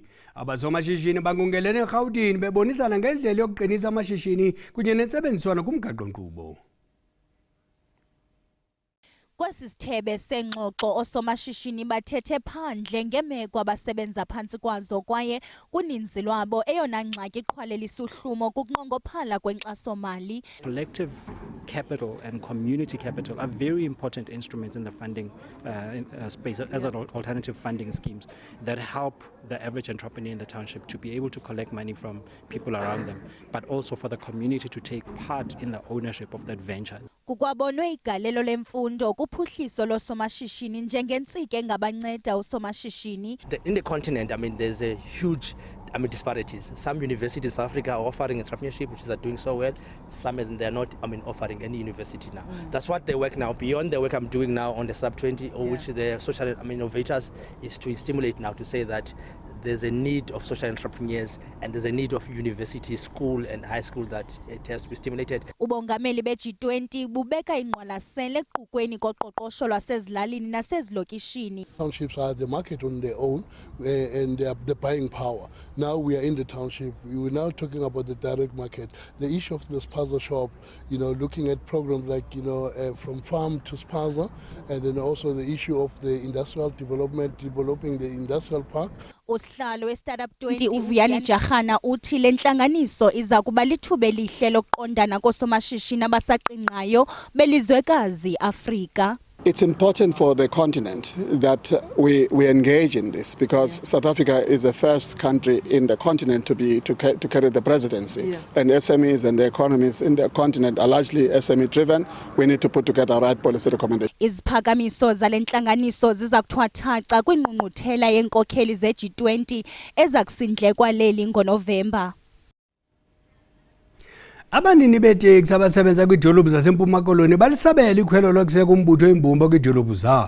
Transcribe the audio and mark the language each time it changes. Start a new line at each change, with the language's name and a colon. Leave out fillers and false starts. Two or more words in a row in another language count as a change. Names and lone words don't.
Xhosa: Abasomashishini bangungelene eRhawutini bebonisana ngendlela yokuqinisa amashishini kunye nentsebenziswano kumgaqo-nkqubo. Kwesi sithebe sengxoxo osomashishini bathethe phandle ngemeko abasebenza phantsi kwazo kwaye kuninzi lwabo eyona ngxaki iqhwalelisa uhlumo kukunqongophala kwenkxaso-mali.
English: Collective capital and community capital are very important instruments in the funding space as alternative funding schemes that help the average entrepreneur in the township to be able to collect money from people around them, but also for the community to take part in the ownership of that venture.
Xhosa: Kukwabonwe igalelo lemfundo kuphuhliso losomashishini njengentsika engabanceda usomashishini.
English: In the continent, there's a huge disparities. Some universities in Africa are offering entrepreneurship, which is doing so well. Some they're not offering any university now. That's what they work now. Beyond the work I'm doing now on the sub-20, which the social innovators is to stimulate now to say that there's a need of social entrepreneurs and there's a need of university, school and high school that it has to be stimulated.
Xhosa: Ubongameli be-G20 bubeka ingqwalasela equkweni koqoqosho lwasezilalini nasezilokishini.
English: Townships are the market on their own and they are the buying power. Now we are in the township. We are now talking about the direct market. The issue of the spaza shop, looking at programs like, from farm to spaza, and then also the issue of the industrial development, developing the industrial park.
Xhosa: Usihlalo we-Startup 20 uVuyani Jarhana uthi le ntlanganiso iza kuba lithuba elihle lokuqondana koosomashishini abasaqinqayo belizwekazi Afrika.
English: It's important for the continent that we engage in this because South Africa is the first country in the continent to carry the presidency. And SMEs and the economies in the continent are largely SME driven. We need to put together the right policy recommendations.
Xhosa: Iziphakamiso zale ntlanganiso ziza kuthwathaca kwingqungquthela yenkokheli ze-G20 eza kusindlekwa leli ngoNovemba. Abanini beteksi abasebenza kwidolophu zaseMpuma Koloni balisabela ikhwelo lokuseka umbutho imbumba kwidolophu zabo.